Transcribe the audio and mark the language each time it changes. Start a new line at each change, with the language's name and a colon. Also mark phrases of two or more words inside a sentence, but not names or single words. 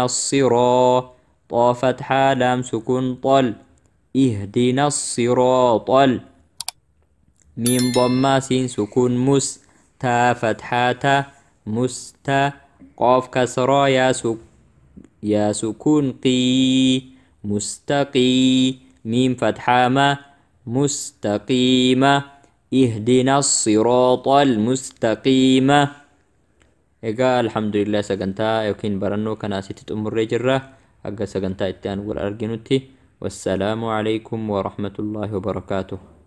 Arabic: الصراط طا فتحة لام سكون طل اهدنا الصراط ميم ضمة سين سكون مس تا فتحة مستا قاف كسرة يا سكون قي مستقي ميم فتحة ما مستقيمة اهدنا الصراط المستقيم.
Oromo: Egaa alhamdulillah sagantaa yookiin barannoo kanaa asitti xumurree jirra. Aga sagantaa itti aanu wal arginutti.
Arabic: والسلام عليكم ورحمة الله وبركاته.